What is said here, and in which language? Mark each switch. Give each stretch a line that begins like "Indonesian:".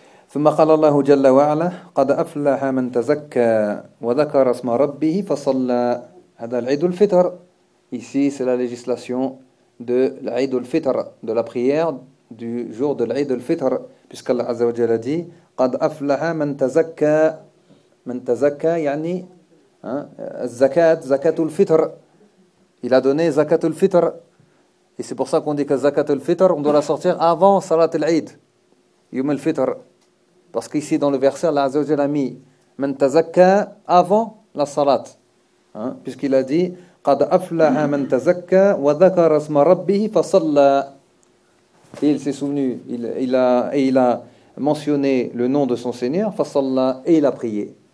Arabic: ثُمَّ قَالَ اللَّهُ جَلَّ وَعَلَى قَدْ أَفْلَحَ مَنْ تَزَكَّى وَذَكَرَ اسْمَ رَبِّهِ فَصَلَّى هَذَا الْعِيدُ الْفِطْرِ.
French: Ici, c'est la législation de l'Aïd al-Fitr, de la prière du jour de l'Aïd al-Fitr. Puisqu'Allah Azza wa Jalla dit
Arabic: « قَدْ أَفْلَحَ مَنْ تَزَكَّى » مَنْ تَزَكَّى يعني الزَّكَاةُ زَكَاةُ الْفِطْرِ.
French: Il a donné zakat al-fitr. Et c'est pour ça qu'on dit que zakat al-fitr, on doit la sortir avant salat al-Aïd. Yom al-fitr. Parce qu'ici dans le verset, Allah Azza wa Jalla a mis «
Arabic: مَنْ تَزَكَّى
French: » avant la salat. Hein? Puisqu'il a dit «
Arabic: قَدْ أَفْلَحَ مَنْ تَزَكَّى وَذَكَرَ اسْمَ رَبِّهِ فَصَلَّى
French: » Et il s'est souvenu, il a mentionné le nom de son Seigneur, Fassallah, et il a prié.